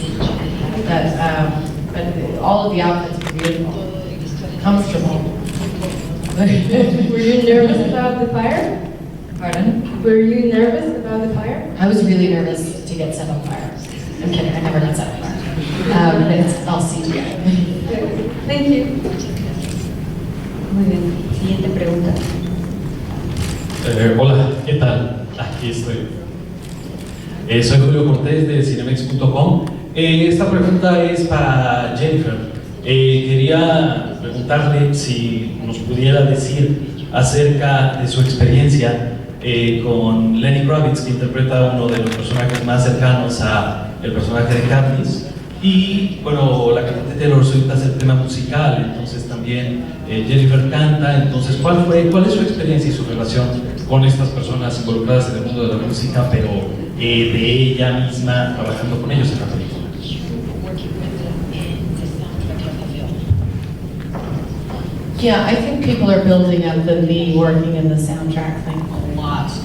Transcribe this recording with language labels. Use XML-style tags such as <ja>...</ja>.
<en>But all of the outfits were beautiful, comfortable. Were you nervous about the fire? Pardon? Were you nervous about the fire? I was really nervous to get set on fire. I'm kidding, I never got set on fire. It's all CGI. Thank you.</en> <es>Muy bien, siguiente pregunta. Hola, ¿qué tal? Aquí estoy. Soy Julio Cortés de cinemex.com. Esta pregunta es para Jennifer. Quería preguntarle si nos pudiera decir acerca de su experiencia con Lenny Kravitz, que interpreta uno de los personajes más cercanos a el personaje de Katniss. Y bueno, la cantante Taylor Swift hace el tema musical, entonces también Jennifer canta. Entonces, ¿cuál es su experiencia y su relación con estas personas involucradas en el mundo de la música, pero de ella misma trabajando con ellos en la película?</es> <en>Yeah, I think people are building up the me working in the soundtrack thing a lot.</en>